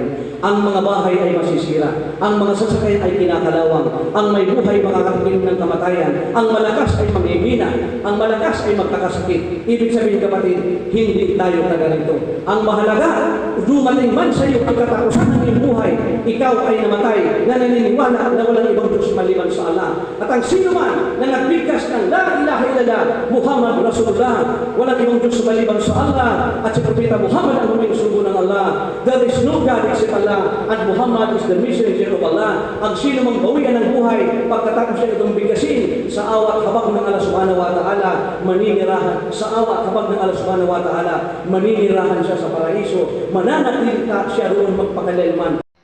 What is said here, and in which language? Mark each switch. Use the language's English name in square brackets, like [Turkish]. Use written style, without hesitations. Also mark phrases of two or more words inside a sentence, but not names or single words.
[Filipino] Ang mga bahay ay masisira, ang mga sasakyan ay kinakalawang, ang may buhay makakatikim ng kamatayan, ang malakas ay manghihina, ang malakas ay magkakasakit. Ibig sabihin kapatid, hindi tayo taga rito. Ang mahalaga, dumating man sa iyo ang katapusan ng iyong buhay, ikaw ay namatay na naniniwala na walang ibang Diyos maliban sa Allah. At ang sino man na nagbigkas ng [Arabic] لا إله إلا الله محمد رسول الله, [Filipino] walang ibang Diyos maliban sa Allah, at si Propeta Muhammad ang huling sugo ng Allah. [English] There is no God except Allah, and Muhammad is the messenger of Allah. [Filipino] Ang sino mang bawian ng buhay pagkatapos siya itong bigkasin sa awat habag ng [Arabic] الله سبحانه وتعالى, [Filipino] maninirahan sa awat habag ng [Arabic] الله سبحانه وتعالى, [Filipino] maninirahan siya sa paraiso, mananatili ka siya roon magpakailanman.